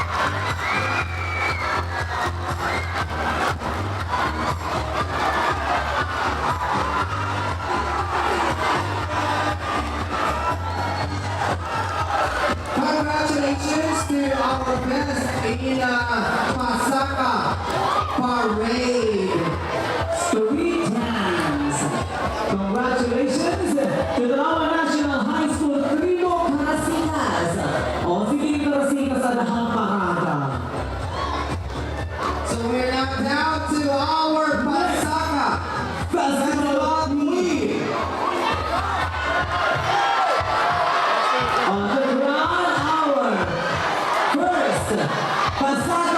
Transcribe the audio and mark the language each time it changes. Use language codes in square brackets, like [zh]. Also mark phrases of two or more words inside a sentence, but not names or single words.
[en] Congratulations to our best in Pasaka Parade. Street Dance. Congratulations to the Tanauan National High School Primo Karasikas. [war] O sige, Karasikas sa lahang parada. [en] So we're now down to our Pasaka Festival Queen. On the ground, our first Pasaka Festival Queen.